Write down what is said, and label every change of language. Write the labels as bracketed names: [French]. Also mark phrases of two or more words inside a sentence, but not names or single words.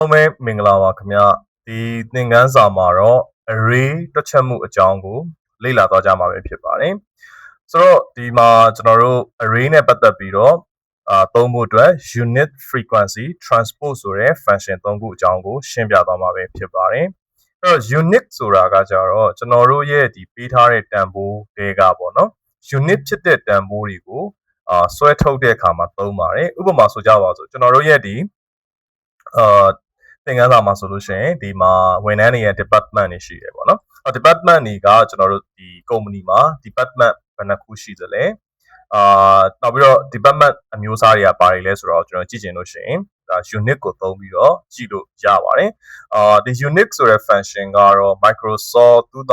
[Burmese] မဲမင်္ဂလာပါခင်ဗျဒီသင်ခန်းစာမှာတော့ array တွက်ချက်မှုအကြောင်းကိုလေ့လာသွားကြမှာပဲဖြစ်ပါတယ်ဆိုတော့ဒီမှာကျွန်တော်တို့ array နဲ့ပတ်သက်ပြီးတော့သုံးဖို့ အတွက် [English] unit frequency transpose [Burmese] ဆိုတဲ့ function သုံးခုအကြောင်းကိုရှင်းပြသွားမှာပဲဖြစ်ပါတယ်အဲ့တော့ unit ဆိုတာကကြတော့ကျွန်တော်တို့ရဲ့ဒီ ပေးထားတဲ့တန်ဖိုးတွေကပေါ့နော် unit ဖြစ်တဲ့တန်ဖိုးတွေကိုဆွဲထုတ်တဲ့အခါမှာသုံးပါတယ်ဥပမာဆိုကြပါစို့ကျွန်တော်တို့ရဲ့ဒီသင်ခန်းစာမှာဆိုလို့ရှိရင်ဒီမှာဝန်ထမ်းတွေရဲ့ department တွေရှိတယ်ပေါ့နော်။ department တွေကကျွန်တော်တို့ဒီ company မှာ department ဘယ်နှခုရှိသလဲနောက်ပြီးတော့ department အမျိုးအစားတွေကဘာတွေလဲဆိုတော့ကျွန်တော်ကြည့်ချင်လို့ရှိရင်ဒါ unit ကိုသုံးပြီးတော့ကြည့်လို့ရပါတယ်ဒီ unit ဆိုတဲ့ function ကတော့ Microsoft